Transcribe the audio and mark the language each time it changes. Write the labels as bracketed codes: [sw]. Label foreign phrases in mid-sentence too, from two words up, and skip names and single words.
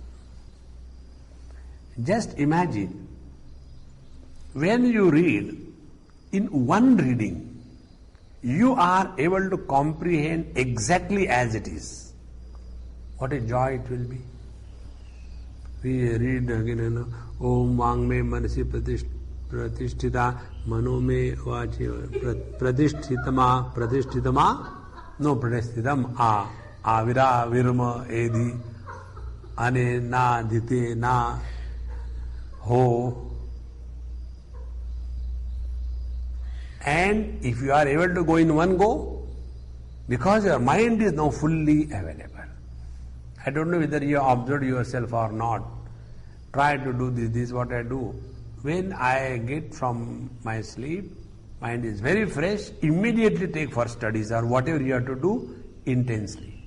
[en] Just imagine, when you read, in one reading, you are able to comprehend exactly as it is. What a joy it will be. We read again, [sa] Om Vangme Manasi Pratisthita Manome Vachi Pratisthitama No Pratishthitam Avira Virma Edi Ane Na Dite Na Ho. [en] And if you are able to go in one go, because your mind is now fully available. I don't know whether you observed yourself or not. Try to do this. This is what I do. When I get from my sleep, mind is very fresh, immediately take for studies or whatever you have to do intensely.